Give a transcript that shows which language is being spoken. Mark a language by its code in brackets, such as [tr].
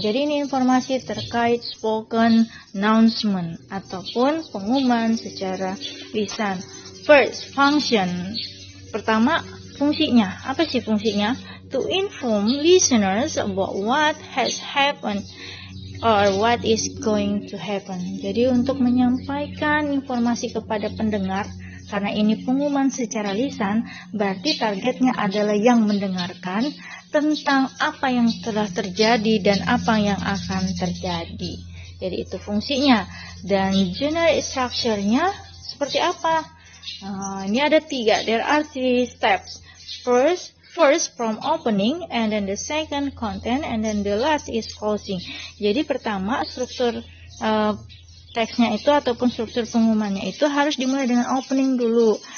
[id] Jadi ini informasi terkait spoken announcement ataupun pengumuman secara lisan. [en] First, function. [id] Pertama, fungsinya. Apa sih fungsinya? [en] To inform listeners about what has happened or what is going to happen. [id] Jadi untuk menyampaikan informasi kepada pendengar, karena ini pengumuman secara lisan, berarti targetnya adalah yang mendengarkan tentang apa yang telah terjadi dan apa yang akan terjadi. Jadi itu fungsinya. Dan general structure-nya seperti apa? Ini ada 3. [en] There are 3 steps. First from opening, and then the second content, and then the last is closing. [id] Jadi pertama struktur teksnya itu ataupun struktur pengumumannya itu harus dimulai dengan opening dulu.